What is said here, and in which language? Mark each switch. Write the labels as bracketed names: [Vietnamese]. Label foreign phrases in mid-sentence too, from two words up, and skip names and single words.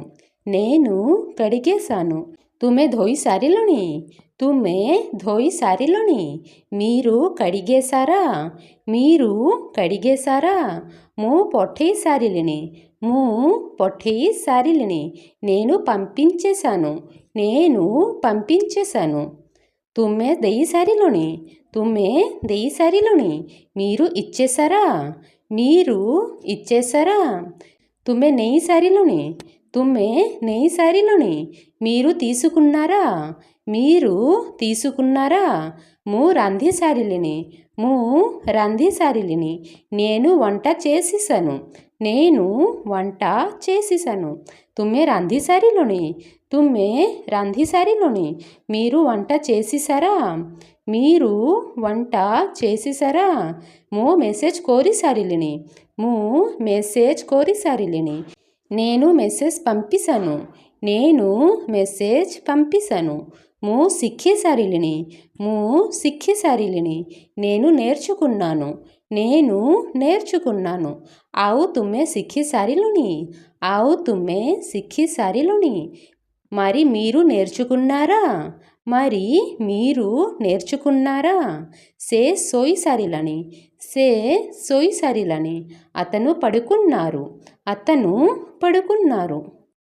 [Telugu] నేను కడిగేసాను, [Odia] ତୁମେ ଧୋଇ ସାରିଲଣି, ତୁମେ ଧୋଇ ସାରିଲଣି, [Telugu] మీరు కడిగేసారా, మీరు కడిగేసారా, [Odia] ମୁଁ ପଠାଇ ସାରିଲିଣି, ମୁଁ ପଠାଇ ସାରିଲିଣି, [Telugu] నేను పంపించేసాను, నేను పంపించేసాను, [Odia] ତୁମେ ଦେଇ ସାରିଲଣି, ତୁମେ ଦେଇ ସାରିଲଣି, [Telugu] మీరు ఇచ్చేసారా, మీరు ఇచ్చేసారా, [Odia] ତୁମେ ନେଇ ସାରିଲଣି, ତୁମେ ନେଇ ସାରିଲଣି, [Telugu] మీరు తీసుకున్నారా, మీరు తీసుకున్నారా, [Odia] ମୁଁ ରାନ୍ଧି ସାରିଲିଣି, ମୁଁ ରାନ୍ଧି ସାରିଲିଣି, [Telugu] నేను వంట చేసేసాను, నేను వంట చేసేసాను, [Odia] ତୁମେ ରାନ୍ଧି ସାରିଲଣି, ତୁମେ ରାନ୍ଧି ସାରିଲଣି, [Telugu] మీరు వంట చేసేసారా, మీరు వంట చేసేసారా, [Odia] ମୁଁ ମେସେଜ କରି ସାରିଲିଣି, ମୁଁ ମେସେଜ କରି ସାରିଲିଣି, [Telugu] నేను మెసేజ్ పంపిసాను, నేను మెసేజ్ పంపిసాను, [Odia] ମୁଁ ଶିଖି ସାରିଲିଣି, ମୁଁ ଶିଖି ସାରିଲିଣି, [Telugu] నేను నేర్చుకున్నాను, నేను నేర్చుకున్నాను, [Odia] ଆଉ ତୁମେ ଶିଖି ସାରିଲଣି, ଆଉ ତୁମେ ଶିଖି ସାରିଲଣି, [Telugu] మరి మీరు నేర్చుకున్నారా, మరి మీరు నేర్చుకున్నారా, [Odia] ସେ ଶୋଇ ସାରିଲାଣି, ସେ ଶୋଇ ସାରିଲାଣି, [Telugu] అతను పడుకున్నారు, అతను పడుకున్నారు.